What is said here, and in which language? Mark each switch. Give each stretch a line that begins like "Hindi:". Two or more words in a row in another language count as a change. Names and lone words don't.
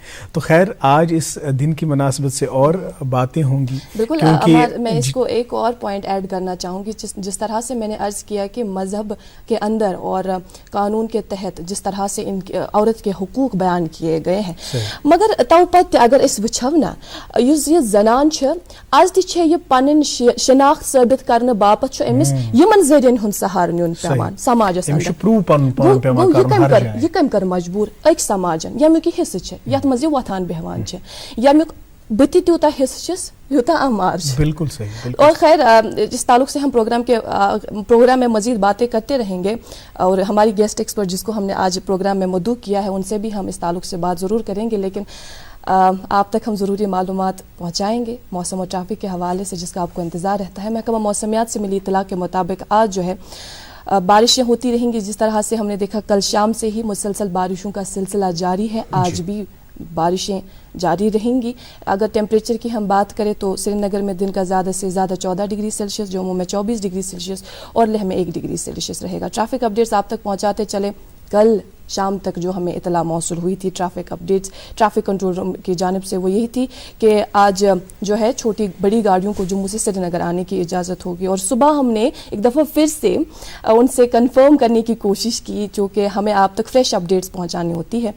Urdu: تو خیر آج اس دن کی مناسبت سے اور باتیں ہوں گی. بالکل. میں اس کو ایک اور پوائنٹ ایڈ کرنا چاہوں گی. جس طرح سے میں نے عرض کیا کہ مذہب کے اندر اور قانون کے تحت جس طرح سے ان عورت کے حقوق بیان کیے گئے ہیں،
Kashmiri: مگر تو پتہ اگر اس وچھو نا یہ زنان آج تہ یہ پن شناخت ثابت کرنے باپت امس یمن ذریعن ہند سہارٕ نیُن پیوان سماجس یہ کم کر مجبور أکۍ سماجن یمیُک یہ حصہٕ چھِ یتھ منٛز یہ وۄتھان بیہوان چھِ، یمیُک بہٕ تہِ تیوٗتاہ حصہٕ چھس یوٗتاہ عمار چھِ.
Urdu: بالکل صحیح. اور خیر اس تعلق سے ہم پروگرام میں مزید باتیں کرتے رہیں گے، اور ہماری
English: guest expert
Urdu: جس کو ہم نے آج پروگرام میں مدعو کیا ہے ان سے بھی ہم اس تعلق سے بات ضرور کریں گے. لیکن آپ تک ہم ضروری معلومات پہنچائیں گے موسم اور ٹریفک کے حوالے سے جس کا آپ کو انتظار رہتا ہے. محکمہ موسمیات سے ملی اطلاع کے مطابق آج جو ہے بارشیں ہوتی رہیں گی. جس طرح سے ہم نے دیکھا کل شام سے ہی مسلسل بارشوں کا سلسلہ جاری ہے، آج بھی بارشیں جاری رہیں گی. اگر ٹیمپریچر کی ہم بات کریں تو سری نگر میں دن کا زیادہ سے زیادہ 14
English: degree Celsius,
Urdu: جموں میں 24
English: degree Celsius
Urdu: اور لیہ میں 1
English: degree Celsius
Urdu: رہے گا.
English: traffic updates
Urdu: آپ تک پہنچاتے چلے. کل شام تک جو ہمیں اطلاع موصول ہوئی تھی
English: traffic updates traffic control room
Urdu: کی جانب سے وہ یہی تھی کہ آج جو ہے چھوٹی بڑی گاڑیوں کو جموں سے سری نگر آنے کی اجازت ہوگی. اور صبح ہم نے ایک دفعہ پھر سے ان سے کنفرم کرنے کی کوشش کی چونکہ ہمیں آپ تک
English: fresh updates
Urdu: پہنچانی ہوتی ہے.